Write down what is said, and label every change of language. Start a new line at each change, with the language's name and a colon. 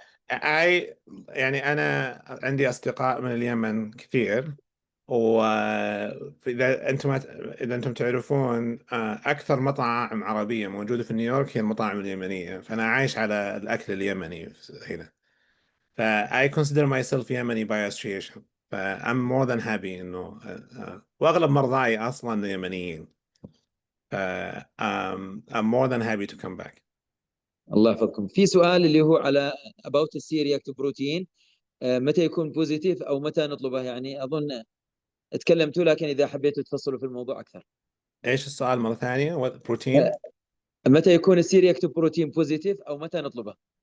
Arabic: يحفظكم. أنا عندي أصدقاء من اليمن كثير، وإذا أنتم تعرفون أكثر مطاعم عربية موجودة في نيويورك هي المطاعم اليمنية، فأنا عايش على الأكل اليمني هنا.
English: I consider myself Yemeni by association. I'm more than happy
Arabic: إنه وأغلب مرضاي أصلا يمنيين.
English: I'm more than happy to come back.
Arabic: الله يحفظكم. في سؤال اللي هو على about السي رياكتيف بروتين، متى يكون بوزيتيف او متى نطلبه؟ يعني اظن تكلمتوا، لكن اذا حبيتوا تفصلوا في الموضوع اكثر. إيش السؤال مرة ثانية؟ بروتين؟ متى يكون السي رياكتيف بروتين بوزيتيف او متى نطلبه؟